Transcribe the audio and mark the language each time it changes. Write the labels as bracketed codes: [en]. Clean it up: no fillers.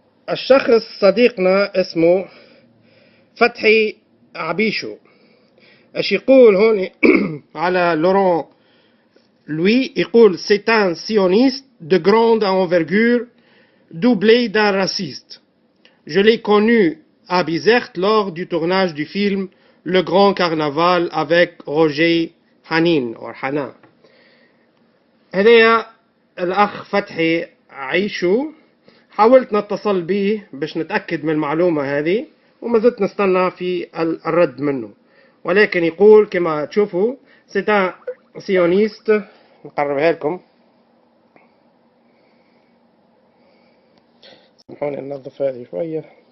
[ar] الشخص صديقنا اسمه فتحي عبيشو، اش يقول هون على لوران لوي؟ يقول [fr] c'est un sioniste de grande envergure doublé d'un raciste. Je l'ai connu à Bizerte lors du tournage du film Le Grand Carnaval avec Roger Hanin [ar] أو حنان. هذايا الأخ فتحي عيشو، حاولت نتصل به باش نتأكد من المعلومة هذه وما زلت نستنى في الرد منه. ولكن يقول كما تشوفوا [fr] سيتان سيونيست. [ar] نقربها لكم، سامحوني ننظف هذه شوية.